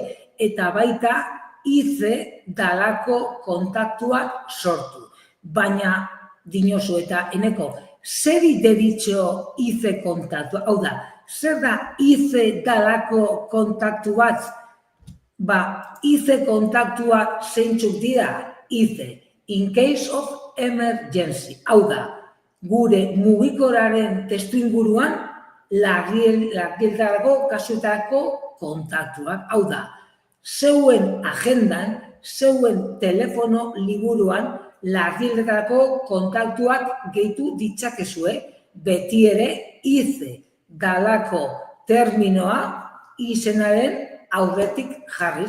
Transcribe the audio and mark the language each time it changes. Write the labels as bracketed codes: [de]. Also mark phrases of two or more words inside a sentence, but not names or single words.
[eu] Eta baita IC dalako kontaktuak sortu. Baina, dinozu eta eneko, zer deritxo IC kontaktua? Hau da, zer da IC dalako kontaktu bat? IC kontaktua zeintzuk dira? [en] IC, in case of emergency. [eu] Hau da, gure mugikorraren testuinguruan larrialditarako kasuetako kontaktuak. Hau da, zeuen agendan, zeuen telefono liburuan larrialditarako kontaktuak gehitu ditzakezue, beti ere IC dalako terminoa izenaren aurretik jarriz.